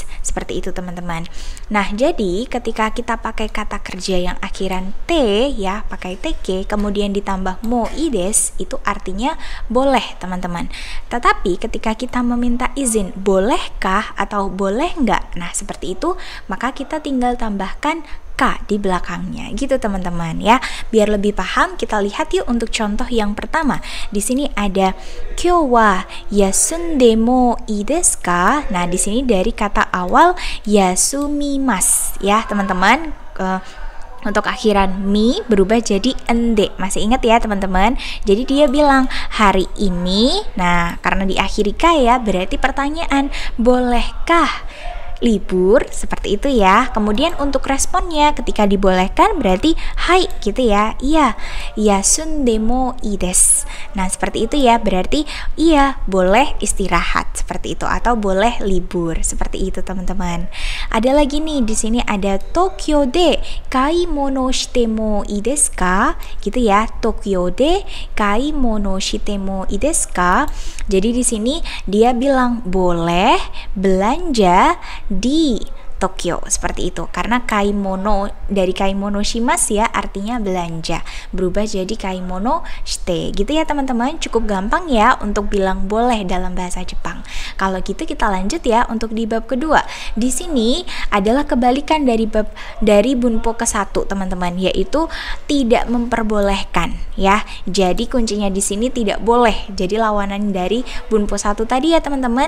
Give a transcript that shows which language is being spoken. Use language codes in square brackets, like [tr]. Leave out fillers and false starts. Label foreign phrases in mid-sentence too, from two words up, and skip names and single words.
[id] Seperti itu teman-teman. Nah, jadi ketika kita pakai kata kerja yang akhiran T ya, pakai TK kemudian ditambah [ja] もいです, [id] itu artinya boleh teman-teman. Tetapi ketika kita meminta izin, bolehkah atau boleh enggak? Nah, seperti itu, maka kita tinggal tambahkan K di belakangnya gitu teman-teman ya. Biar lebih paham, kita lihat yuk untuk contoh yang pertama. Di sini ada [ja] 今日は休んでもいいですか? [id] Nah, di sini dari kata awal yasumimasu ya, teman-teman. Untuk akhiran mi berubah jadi ende. Masih ingat ya teman-teman? Jadi dia bilang hari ini. Nah, karena diakhiri ka ya, berarti pertanyaan, bolehkah libur? Seperti itu ya. Kemudian untuk responnya ketika dibolehkan berarti hai gitu ya. Iya, [ja] 休んでもいいです. [id] Nah, seperti itu ya. Berarti iya, boleh istirahat. Seperti itu atau boleh libur. Seperti itu teman-teman. Ada lagi nih di sini ada [ja] 東京で買い物してもいいですか? [id] Gitu ya. [ja] 東京で買い物してもいいですか? [id] Jadi di sini dia bilang boleh belanja di Tokyo, seperti itu. Karena kaimono dari [ja] 買い物します [id] ya, artinya belanja, berubah jadi [ja] 買い物して [id] gitu ya teman-teman. Cukup gampang ya untuk bilang boleh dalam bahasa Jepang. Kalau gitu kita lanjut ya untuk di bab kedua. Di sini adalah kebalikan dari bunpo ke-1 teman-teman, yaitu tidak memperbolehkan ya. Jadi kuncinya di sini tidak boleh. Jadi lawanan dari bunpo 1 tadi ya teman-teman.